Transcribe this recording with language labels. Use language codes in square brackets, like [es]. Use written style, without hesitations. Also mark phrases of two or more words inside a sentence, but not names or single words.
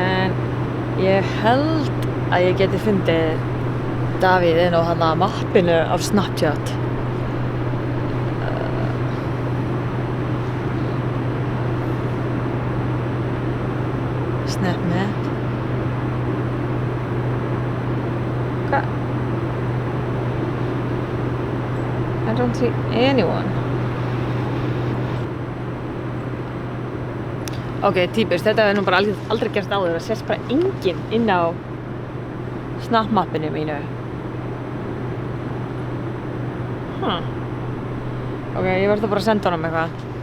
[is] En ég held að ég geti fundið Davíð inn á hana mappinu af Snapchat. Snapmap. Hvað? [en] I don't see anyone. [is] Ok, típist, þetta hefur nú bara aldrei gerst áður. Það sést bara enginn inn á Snap-mappinu mínu. Ok, ég verður bara að senda honum eitthvað.